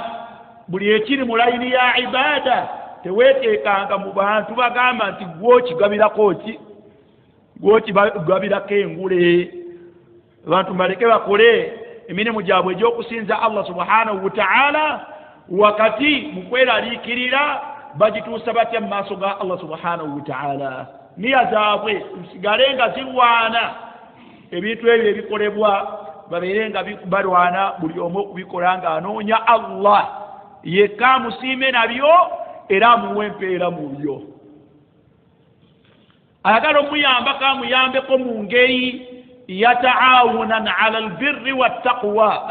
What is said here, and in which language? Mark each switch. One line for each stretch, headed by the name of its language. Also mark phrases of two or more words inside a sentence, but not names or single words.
Ganda: Buli ekiri mu layini ya ibaada teweeteekanga mu bantu bagamba nti gw'okigabirako ki, gw'okigabirako engule. Abantu baleke bakole emirimu gyabwe egy'okusinza Allah
Arabic: سبحانه وتعالى,
Ganda: wakati mu kweraliikirira bagituusa batya mu maaso ga Allah
Arabic: سبحانه وتعالى.
Ganda: Niya zaabwe zisigale nga zirwana, ebintu ebyo ebikolebwa babeere nga balwana buli omu okubikola nga anoonya Allah yekka amusiime nabyo era amuwa empeera mu byo. Ayagala omuyambako amuyambeko mu ngeri yataawunan
Arabic: على البر والتقوى.